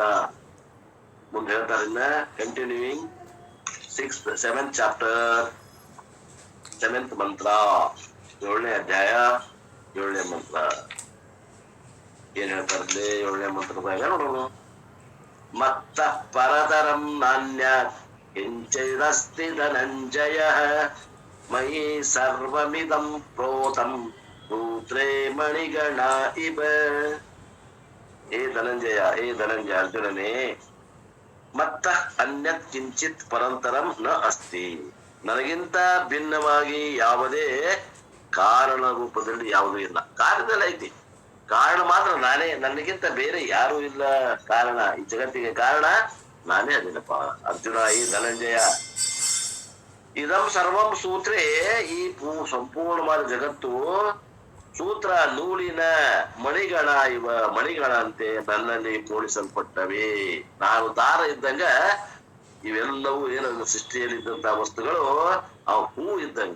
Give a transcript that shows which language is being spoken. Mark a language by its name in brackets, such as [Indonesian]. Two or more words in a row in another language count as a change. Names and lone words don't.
[Kannada] ಮುಂದೆ ಹೇಳ್ತಾರೆ, ಇನ್ನ [English] continuing 7th chapter 7th [Kannada] ಮಂತ್ರ, 7ನೇ ಅಧ್ಯಾಯ 7ನೇ ಮಂತ್ರ. ಏನ್ ಹೇಳ್ತಾರಲ್ಲಿ 7ನೇ ಮಂತ್ರದಾಗ ನೋಡೋಣ. [Sanskrit] ಮತ್ತ ಪರತರಂ ನಾನ್ಯ ಕಿಂಚಿದಸ್ತಿ ಧನಂಜಯ ಮಯಿ ಸರ್ವಮಿದಂ ಪ್ರೋತಂ ಸೂತ್ರೇ ಮಣಿಗಣ ಇವ. ಹೇ ಧನಂಜಯ ಅರ್ಜುನನೇ, ಮತ್ತ ಅನ್ಯತ್ ಕಿಂಚಿತ್ ಪರಂತರಂ ನ ಅಸ್ತಿ. [Kannada] ನನಗಿಂತ ಭಿನ್ನವಾಗಿ ಯಾವುದೇ ಕಾರಣ ರೂಪದಲ್ಲಿ ಯಾವುದೂ ಇಲ್ಲ. ಕಾರಣದಲ್ಲಿ ಐತಿ, ಕಾರಣ ಮಾತ್ರ ನಾನೇ, ನನಗಿಂತ ಬೇರೆ ಯಾರೂ ಇಲ್ಲ. ಕಾರಣ, ಈ ಜಗತ್ತಿಗೆ ಕಾರಣ ನಾನೇ ಅದೇನಪ್ಪ ಅರ್ಜುನ. ಈ ಧನಂಜಯ, [Sanskrit] ಇದಂ ಸರ್ವಂ ಸೂತ್ರೇ, [Kannada] ಈ ಸಂಪೂರ್ಣವಾದ ಜಗತ್ತು ಸೂತ್ರ ನೂಲಿನ ಮಣಿಗಳ ಮಣಿಗಳಂತೆ ನನ್ನಲ್ಲಿ ಪೋಣಿಸಲ್ಪಟ್ಟವೆ. ನಾನು ದಾರ ಇದ್ದಂಗ ಇವೆಲ್ಲವೂ ಏನು ಸೃಷ್ಟಿಯಲ್ಲಿದ್ದಂತಹ ವಸ್ತುಗಳು ಅವು ಹೂ ಇದ್ದಂಗ.